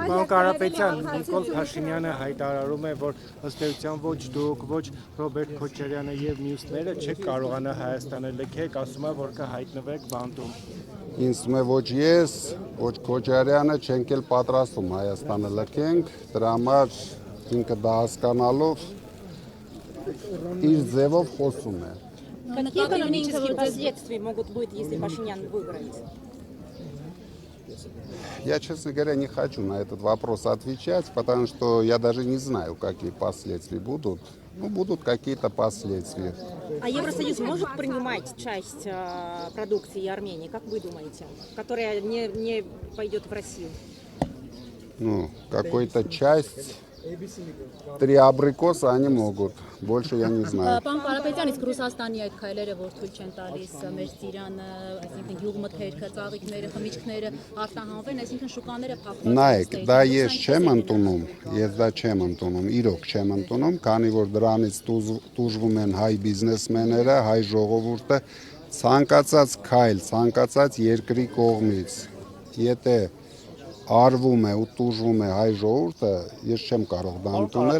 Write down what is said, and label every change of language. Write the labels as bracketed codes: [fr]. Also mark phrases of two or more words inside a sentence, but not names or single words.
[hy] Պարոն Կարապետյան, Նիկոլ Փաշինյանը հայտարարում է, որ ըստ էության ոչ դուք, ոչ Ռոբերտ Քոչարյանը եւ մյուսները չեք կարողանա Հայաստանը լքեք, ասում է, որ կհայտնվեք բանտում։ Ինձ թվում է ոչ ես, ոչ Քոչարյանը չենք էլ պատրաստում Հայաստանը լքենք, дրա համար ինքը դա հասկանալով իր ձևով խոսում է։ [ru] Какие экономические последствия могут быть, если Пашинян выиграет? Я, честно говоря, не хочу на этот вопрос отвечать, потому что я даже не знаю, какие последствия будут. Ну, будут какие-то последствия. А Евросоюз может принимать часть продукции Армении, как вы думаете, которая не пойдет в Россию? Ну, какой-то часть. 3 абрикоса они могут. Больше я не знаю. [hy] Պարոն Կարապետյան, իսկ Ռուսաստանի այդ քայլերը, որ թույլ չեն տալիս մեր Սիրիանը, այսինքն գյուղմթերքը, ծաղիկները, խմիչքները արտահանվեն, այսինքն շուկաները փակված։ Նայեք, դա ես չեմ ընդունում, ես դա չեմ ընդունում, իրոք չեմ ընդունում, քանի որ դրանից տուժվում են հայ բիզնեսմենները, հայ ժողովուրդը, ցանկացած քայլ, ցանկացած երկրի կողմից, եթե արվում է ու տուժվում է հայ ժողովուրդը, ես չեմ կարող դա ընդունել։